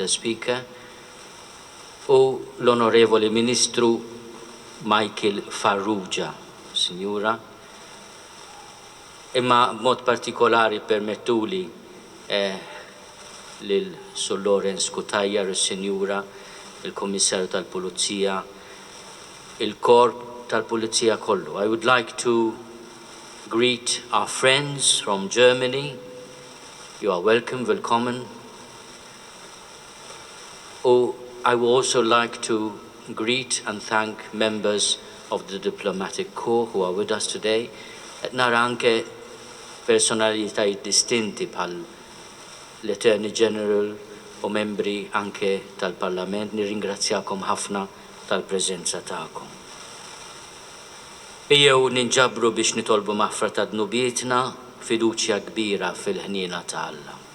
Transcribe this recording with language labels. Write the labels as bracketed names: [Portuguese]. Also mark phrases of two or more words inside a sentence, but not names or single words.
[Maltese] Speaker, u l-Onorevoli Ministru Michael Farrugia, Sinjura. Imma b'mod partikolari permettuli lil Sur Lawrence Kutajjar, is-Sinjura, il-Kommissarju tal-Pulizija, il-Korp tal-Pulizija kollu. [English] I would like to greet our friends from Germany. You are welcome, willkommen. I would also like to greet and thank members of the diplomatic corps who are with us today. [Maltese] Nara anke personalitajiet distinti bħal l-Attorney General u membri anke tal-Parlament. Nirringrazzjakom ħafna tal-preżenza tagħkom. Ejjew ninġabru biex nitolbu maħfra ta' dnubietna, fiduċja kbira fil-ħniena ta' Alla.